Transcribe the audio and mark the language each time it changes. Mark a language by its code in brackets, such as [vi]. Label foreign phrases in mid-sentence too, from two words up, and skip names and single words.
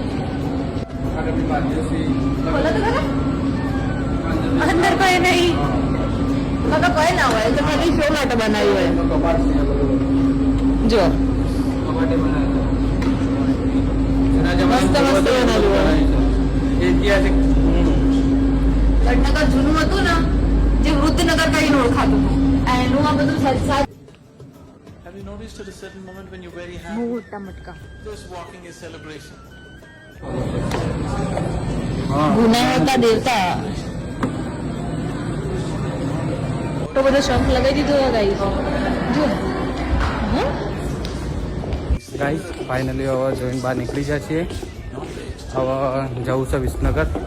[gu] બોલો તો ખરા અંદર કોઈ નહીં તો કોઈ ના હોય તો ખાલી શો માટે બનાવ્યું હોય. જો મસ્ત મસ્ત બનાવ્યું હોય. ઐતિહાસિક વડનગર જૂનું હતું ને જે વૃદ્ધનગર કરીને ઓળખાતું એનું આ બધું [en] Have you noticed at a certain moment when you're very happy? [gu] મોટા મટકા [en] Just walking is celebration. [gu] ગુના હતા દેવતા. તો બધો શંખ લગાવી દીધો ગાઈસ. જો ગાઈસ ફાઇનલી હવે જોઈને બહાર નીકળી જાય છીએ. હવે જવું છે વિસનગર.